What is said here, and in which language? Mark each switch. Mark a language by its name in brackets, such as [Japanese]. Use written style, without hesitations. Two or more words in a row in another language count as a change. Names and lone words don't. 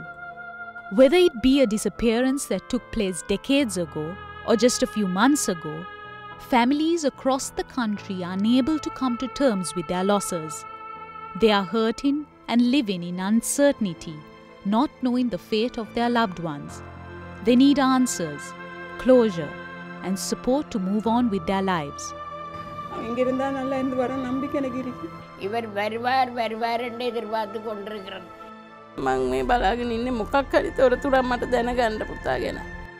[English] Whether it be a disappearance that took place decades ago or just a few months ago, families across the country are unable to come to terms with their losses. They are hurting and living in uncertainty, not knowing the fate of their loved ones. They need answers, closure, and support to move on with their lives. [Tamil] இவர் வருவார் என்று எதிர்பார்த்து கொண்டிருக்கிறது. [Sinhala] මං මේ බලාගෙන ඉන්නේ මොකක් හරි තොරතුරක් මට දැනගන්න පුතා ගැන.